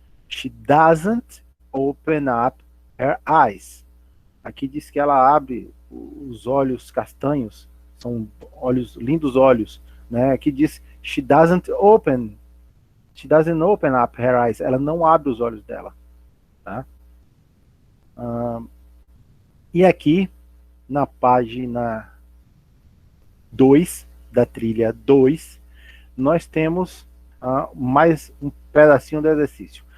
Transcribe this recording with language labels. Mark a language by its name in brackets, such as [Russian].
[English] She doesn't open up her eyes. [Portuguese] Aqui diz que ela abre os olhos castanhos, são olhos, lindos olhos, né? Aqui diz [English] she doesn't open up her eyes. [Portuguese] Ela não abre os olhos dela, tá? E aqui na página 2 da trilha 2, nós temos mais um pedacinho do exercício.